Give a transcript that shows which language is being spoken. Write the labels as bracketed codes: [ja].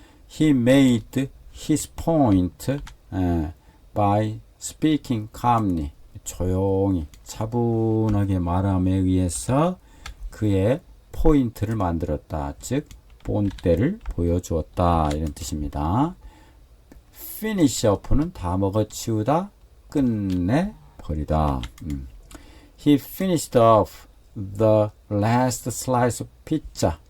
[en] He made his point by speaking calmly. [ko] 조용히 차분하게 말함에 의해서 그의 포인트를 만들었다. 즉 본때를 보여주었다. 이런 뜻입니다. [en] finish up [ko] 는 다 먹어치우다, 끝내버리다. [en] He finished off the last slice of pizza.